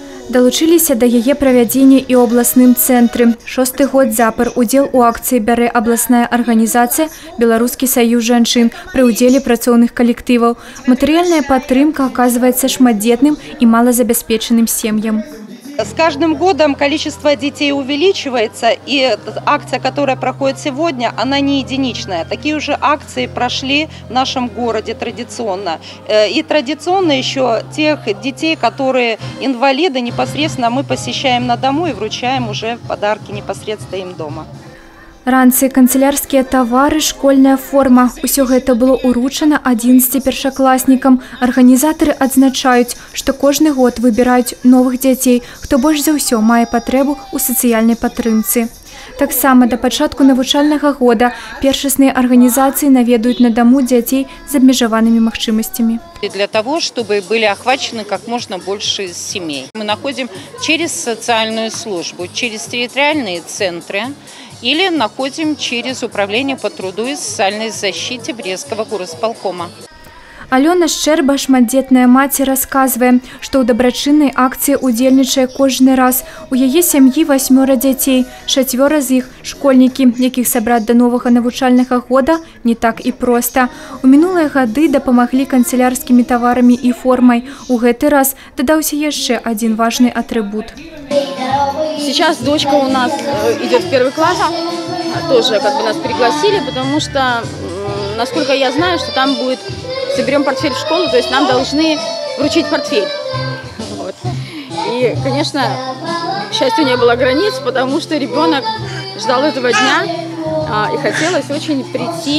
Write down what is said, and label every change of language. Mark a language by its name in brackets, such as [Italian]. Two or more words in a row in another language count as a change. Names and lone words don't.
[Belarusian] Далучыліся да яе правядзення і ў абласным цэнтры. 6-й год запар удзел у акцыі бярэ абласная арганізацыя «Беларускі саюз жанчын» пры ўдзеле працоўных калектываў. Матэрыяльная падтрымка аказваецца шматдзетным і малазабяспечаным сем'ям. [Russian] С каждым годом количество детей увеличивается, и акция, которая проходит сегодня, она не единичная. Такие уже акции прошли в нашем городе традиционно. И традиционно еще тех детей, которые инвалиды, непосредственно мы посещаем на дому и вручаем уже подарки непосредственно им дома. [Belarusian] Ранцы, канцелярскія тавары, школьная форма. Усё гэта было ўручана 11 першакласнікам. Арганізатары адзначаюць, што кожны год выбіраюць новых дзяцей, хто больш за ўсё мае патрэбу ў сацыяльнай падтрымцы. Таксама да пачатку навучальнага года першасныя арганізацыі наведаюць на даму дзяцей з абмежаванымі магчымасцямі. [Russian] Для того, чтобы были охвачены как можно больше семей. Мы находим через социальную службу, через территориальные центры, или находим через управление по труду и социальной защите Брестского горосполкома. [Belarusian] Алёна Шчэрба, шматдзетная маці, расказвае, што ў дабрачыннай акцыі удзельнічае кожны раз. У яе сям'і 8 дзяцей, 4 з іх школьнікі, якіх сабраць да новага навучальнага года не так і проста. У минулыя гады дапамаглі канцелярскімі таварамі і формай. У гэты раз дадаўся яшчэ [Russian] один важный атрибут. Сейчас дочка у нас идет в 1 класс, тоже как бы нас пригласили, потому что, насколько я знаю, что там будет, соберем портфель в школу, то есть нам должны вручить портфель. Вот. И, конечно, к счастью, не было границ, потому что ребенок ждал этого дня и хотелось очень прийти.